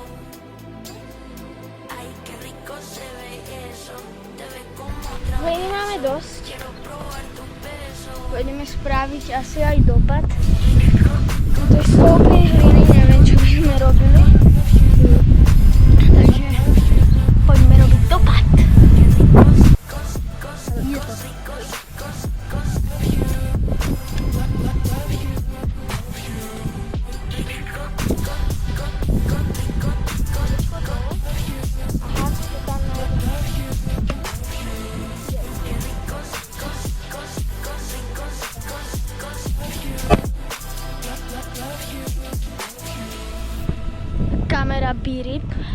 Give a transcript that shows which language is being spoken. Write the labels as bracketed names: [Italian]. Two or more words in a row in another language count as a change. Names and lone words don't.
[Spanish] Ay, qué rico se ve eso, te ves como [Slovak] Hej, [Spanish] travieso, [Slovak] máme dosť. [Spanish] quiero probar tu beso. [Slovak] Poďme spraviť asi aj dopad. To je z toľkej hliny, neviem, čo by sme robili. Takže poďme robiť dopad. Je to. Aha, to tam kamera birip.